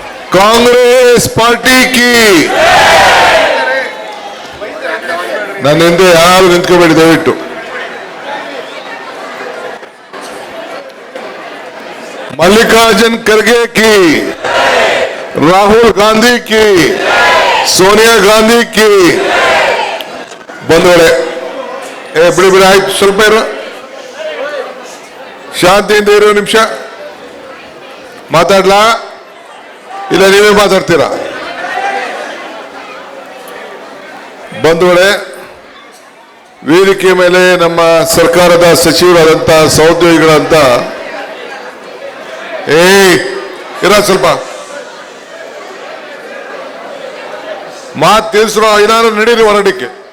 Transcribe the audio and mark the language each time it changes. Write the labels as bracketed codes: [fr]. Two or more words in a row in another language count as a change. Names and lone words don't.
[hi] कांग्रेस पार्टी की [kn] ನನ್ನ ಹಿಂದೆ ಯಾರು ನಿಂತ್ಕೋಬೇಡಿ ದಯವಿಟ್ಟು. [hi] मल्लिकार्जुन खड़गे की, राहुल गांधी की, सोनिया गांधी की. [kn] ಬಂಧುಗಳೇ, ಬಿಡಿ ಬಿಡಿ ಆಯ್ತು, ಸ್ವಲ್ಪ ಇರೋ, ಶಾಂತಿಯಿಂದ ಇರೋ ನಿಮಿಷ. ಮಾತಾಡ್ಲಾ ಇಲ್ಲ ನೀವೇ ಮಾತಾಡ್ತೀರಾ? ಬಂಧುಗಳೇ, ವೇದಿಕೆ ಮೇಲೆ ನಮ್ಮ ಸರ್ಕಾರದ ಸಚಿವರಾದಂತ ಸಹೋದ್ಯೋಗಿಗಳಂತ ಇರ ಸ್ವಲ್ಪ ಮಾತು ತಿಳಿಸ್ರೋ, ಏನಾದ್ರು ನಡೀರಿ ಹೊರಡಿಕೆ.